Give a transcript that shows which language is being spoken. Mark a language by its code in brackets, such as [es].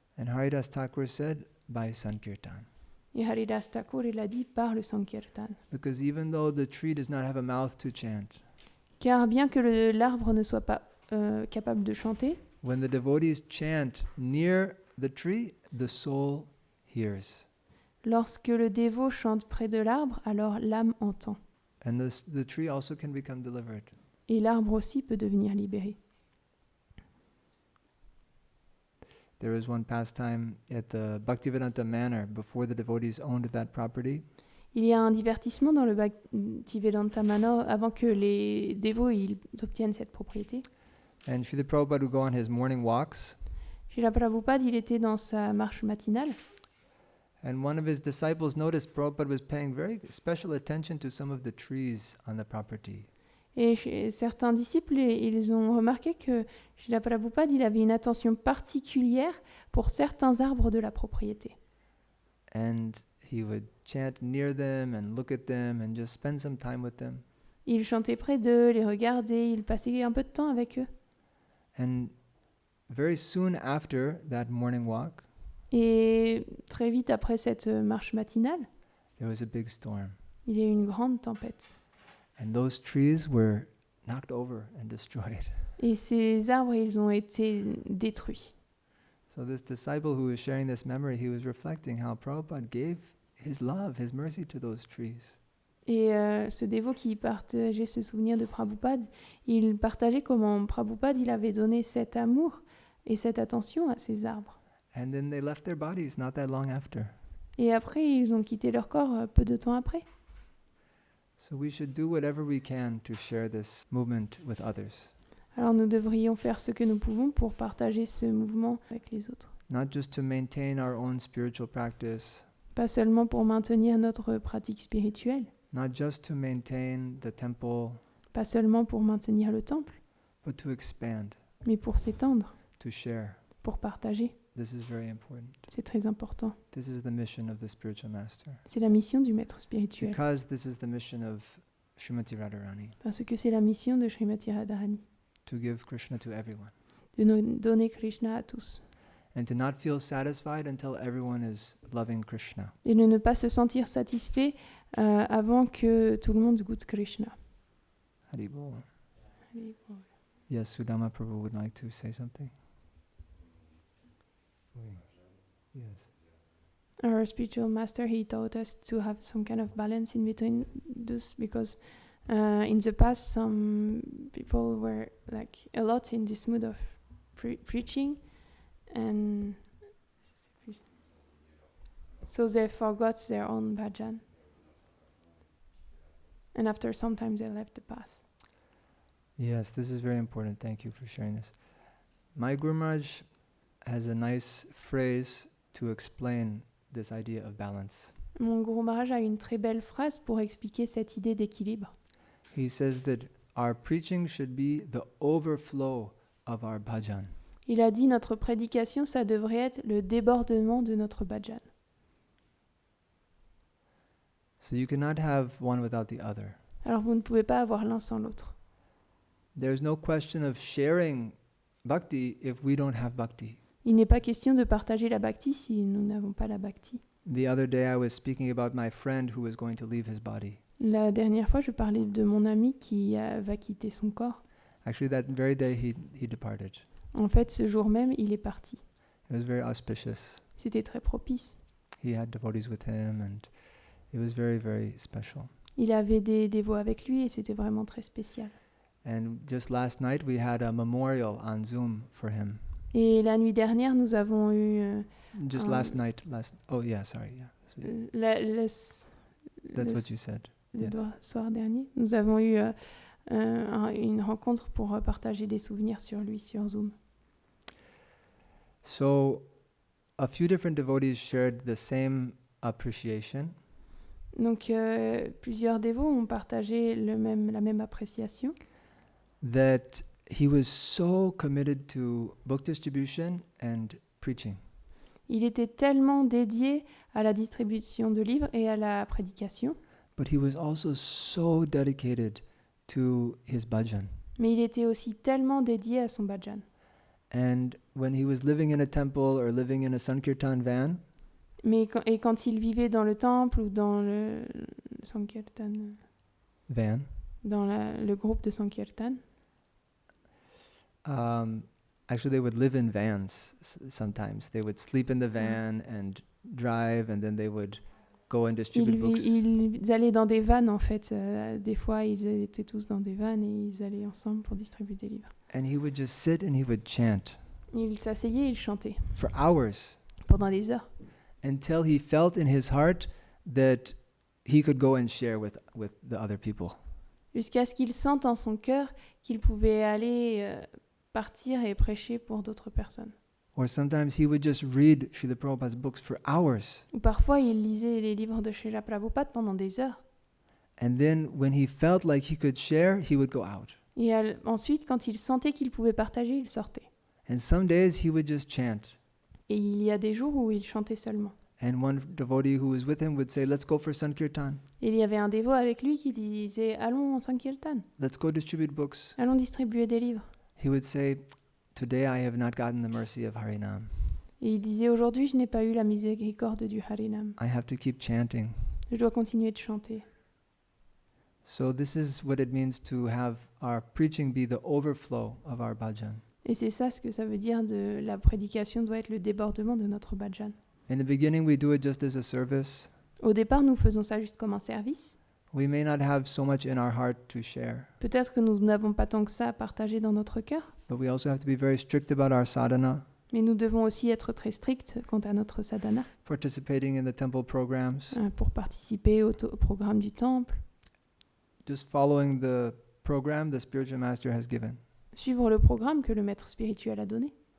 [en] And Haridas Thakur said, by Sankirtan. [fr] Et Haridas Thakur, il a dit par le Sankirtan. [en] Because even though the tree does not have a mouth to chant, [fr] Car bien que l'arbre ne soit pas capable de chanter, [en] when the devotees chant near the tree, the soul hears. [fr] lorsque le dévot chante près de l'arbre, alors l'âme entend. [en] And the tree also can become delivered. [fr] Et l'arbre aussi peut devenir libéré. [en] There was one pastime at the Bhaktivedanta Manor before the devotees owned that property. [fr] Il y a un divertissement dans le Bhaktivedanta Manor avant que les dévots ils obtiennent cette propriété. [en] And Srila Prabhupada would go on his morning walks, [fr] Srila Prabhupada, il était dans sa marche matinale. [en] and one of his disciples noticed Prabhupada was paying very special attention to some of the trees on the property. [fr] Et certains disciples, ils ont remarqué que Srila Prabhupada, il avait une attention particulière pour certains arbres de la propriété. [en] And he would chant near them and look at them and just spend some time with them. [fr] Il chantait près d'eux, les regardait, il passait un peu de temps avec eux. [en] And very soon after that morning walk, [fr] Et très vite après cette marche matinale, [en] there was a big storm. [fr] il y a eu une grande tempête. [en] And those trees were knocked over and destroyed. [fr] Et ces arbres, ils ont été détruits. [en] So this disciple who was sharing this memory, he was reflecting how Prabhupada gave his love, his mercy to those trees. [fr] Et ce dévot qui partageait ce souvenir de Prabhupada, il partageait comment Prabhupada, il avait donné cet amour et cette attention à ces arbres. [en] And then they left their bodies not that long after. [fr] Et après, ils ont quitté leur corps peu de temps après. [en] So we should do whatever we can to share this movement with others. [fr] Alors nous devrions faire ce que nous pouvons pour partager ce mouvement avec les autres. [en] Not just to maintain our own spiritual practice, [fr] Pas seulement pour maintenir notre pratique spirituelle, [en] not just to maintain the temple, [fr] pas seulement pour maintenir le temple, [en] but to expand, [fr] mais pour s'étendre, [en] to share. [fr] pour partager. [en] This is very important. [fr] C'est très important. [en] This is the mission of the spiritual master. [fr] C'est la mission du maître spirituel. [en] Because this is the mission of Srimati Radharani, [fr] Parce que c'est la mission de Srimati Radharani, [en] to give Krishna to everyone. [fr] de nous donner Krishna à tous. [en] and to not feel satisfied until everyone is loving Krishna. [fr] Et de ne pas se sentir satisfait avant que tout le monde goûte Krishna. [en] Hari Bol. Yes, Sudama Prabhu would like to say something. Yes. Our spiritual master, he taught us to have some kind of balance in between this, because in the past some people were like a lot in this mood of preaching, and so they forgot their own bhajan, and after some time they left the path. Yes, this is very important. Thank you for sharing this. My Guru Maharaj has a nice phrase to explain this idea of balance. [fr] Mon Guru Maharaj a une très belle phrase pour expliquer cette idée d'équilibre. [en] He says that our preaching should be the overflow of our bhajan. [fr] Il a dit notre prédication, ça devrait être le débordement de notre bhajan. [en] So you cannot have one without the other. [fr] Alors vous ne pouvez pas avoir l'un sans l'autre. [en] There's no question of sharing bhakti if we don't have bhakti. [fr] Il n'est pas question de partager la bhakti si nous n'avons pas la bhakti. [en] The other day I was speaking about my friend who was going to leave his body. [fr] La dernière fois, je parlais de mon ami qui va quitter son corps. [en] Actually, that very day he departed. [fr] En fait, ce jour même, il est parti. [en] It was very auspicious. [fr] C'était très propice. [en] He had devotees with him and it was very, very special. [fr] Il avait des dévots avec lui et c'était vraiment très spécial. [en] And just last night we had a memorial on Zoom for him. [fr] Et la nuit dernière, nous avons eu... [en] Just last night, oh yeah, sorry, yeah. That's what you said. [fr] Le [en] Yes. [fr] soir dernier, nous avons eu une rencontre pour partager des souvenirs sur lui, sur Zoom. [en] So, a few different devotees shared the same appreciation. [fr] Donc, plusieurs dévots ont partagé la même appréciation. [en] That he was so committed to book distribution and preaching. [fr] Il était tellement dédié à la distribution de livres et à la prédication, [en] But he was also so dedicated to his bhajan. [fr] mais il était aussi tellement dédié à son bhajan. [en] And when he was living in a temple or living in a Sankirtan van, [fr] Mais quand il vivait dans le temple ou dans le Sankirtan, [en] van, [fr] dans le groupe de Sankirtan, [en] actually they would live in vans sometimes. They would sleep in the van and drive, and then they would go and distribute books. [fr] ils allaient dans des vannes en fait. Des fois, ils étaient tous dans des vannes et ils allaient ensemble pour distribuer des livres. [en] And he would just sit and he would chant [fr] Il s'asseyait et il chantait [en] for hours [fr] pendant des heures. [en] until he felt in his heart that he could go and share with the other people. [fr] Jusqu'à ce qu'il sente en son cœur qu'il pouvait aller partir et prêcher pour d'autres personnes. [en] Or sometimes he would just read Srila Prabhupada's books for hours. [fr] Ou parfois, il lisait les livres de Srila Prabhupada pendant des heures. [en] And then when he felt like he could share, he would go out. [fr] Et ensuite, quand il sentait qu'il pouvait partager, il sortait. [en] And some days he would just chant. [fr] Et il y a des jours où il chantait seulement. [en] And one devotee who was with him would say, "Let's go for Sankirtan. [fr] Et il y avait un dévot avec lui qui disait « Allons en Sankirtan, [en] Let's go distribute books." [fr] allons distribuer des livres. [en] He would say, "Today I have not gotten the mercy of Harinam. [fr] Et il disait « Aujourd'hui, je n'ai pas eu la miséricorde du Harinam. [en] I have to keep chanting." [fr] Je dois continuer de chanter. » [en] So this is what it means to have our preaching be the overflow of our bhajan. [fr] Et c'est ça ce que ça veut dire de la prédication doit être le débordement de notre bhajan. [en] In the beginning, we do it just as a service. [fr] Au départ, nous faisons ça juste comme un service. [en] We may not have so much in our heart to share, [fr] Peut-être que nous n'avons pas tant que ça à partager dans notre cœur, [en] but we also have to be very strict about our sadhana, [fr] mais nous devons aussi être très stricts quant à notre sadhana [en] participating in the temple programs, [fr] pour participer au programme du temple, [en] just following the program the spiritual master has given. [fr] suivre le programme que le maître spirituel a donné.